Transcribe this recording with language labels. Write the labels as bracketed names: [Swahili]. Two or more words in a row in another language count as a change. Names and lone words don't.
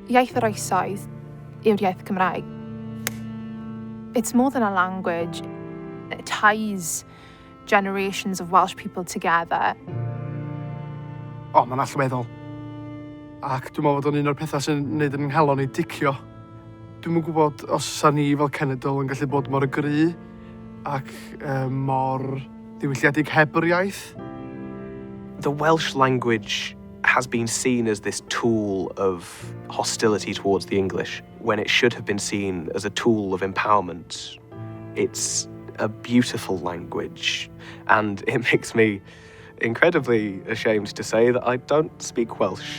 [Welsh] Iaith yr oesoedd yw'r iaith Cymraeg. [English] It's more than a language. It ties generations of Welsh people together. [Welsh] Mae'n allweddol. Ac dwi'n meddwl bod o'n un o'r pethau sy'n neud yn nghalon i dicio. Dwi'm yn gwybod os sa ni fel cenedl yn gallu bod mor gry ac mor ddiwylliedig heb yr iaith. [English] The Welsh language has been seen as this tool of hostility towards the English, when it should have been seen as a tool of empowerment. It's a beautiful language, and it makes me incredibly ashamed to say that I don't speak Welsh.